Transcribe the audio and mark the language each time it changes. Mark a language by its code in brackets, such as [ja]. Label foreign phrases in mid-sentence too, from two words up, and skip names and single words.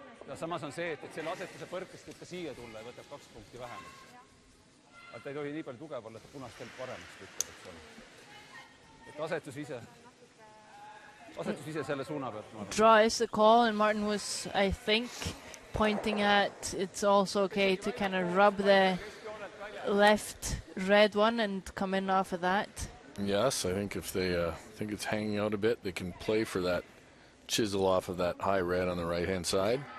[et] ja samas on see, et selle asetuse põrkest võib ka siia tulla ja võtab 2 punkti vähem. Aga ta ei tohi nii palju tugev olla, et ta punastel paremaks võtab, eks ole. Et asetus ise selle suuna pealt. [en] Draw is the call, and Martin was, I think, pointing at it's also okay to kind of rub the left red one and come in off of that. Yes, I think if they think it's hanging out a bit, they can play for that chisel off of that high red on the right-hand side.